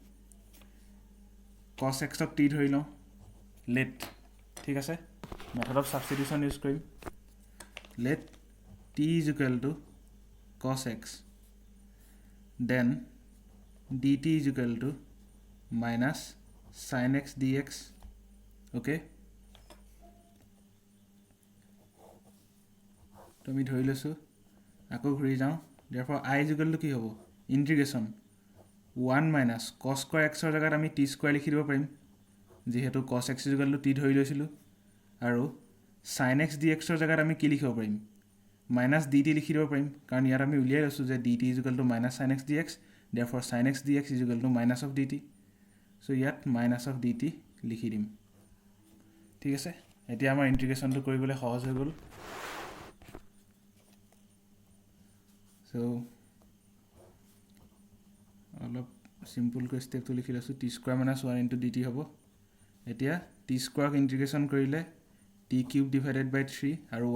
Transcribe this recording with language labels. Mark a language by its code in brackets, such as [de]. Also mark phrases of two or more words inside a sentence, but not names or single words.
[en] cos x ক t [as] ধৰি লওঁ [en] let [as] ঠিক আছে [en] method of substitution use কৰিম let t is equal to cos x then dt is equal to minus sin x dx okay [as] তো আমি ধৰি লৈছো আকৌ ঘূৰি যাওঁ [en] therefore I is equal to [as] কি হ'ব [en] integration 1 - cos square x [as] ৰ জাগাত আমি [en] t square [as] লিখি দিব পাৰিম যেহেতু [en] cos x is equal to t [as] ধৰি লৈছিলো আৰু [en] sin x dx [as] ৰ জাগাত আমি কি লিখিব পাৰিম [en] minus dt [as] লিখি দিব পাৰিম কাৰণ ইয়াত আমি উলিয়াই লৈছো যে [en] dt is equal to minus sin x dx therefore sin x dx is equal to minus of dt so [as] ইয়াত [en] minus of dt [as] লিখি দিম ঠিক আছে এতিয়া আমাৰ ইন্টিগ্ৰেশনটো কৰিবলৈ সহজ হৈ গ'ল so অলপ সিম্পল কৈ স্টেপটো লিখি লৈছো [en] t square minus 1 into dt [as] হ'ব এতিয়া [en] t square [as] ক ইন্টিগ্ৰেশন কৰিলে [en] t cube divided by 3 [as] আৰু 1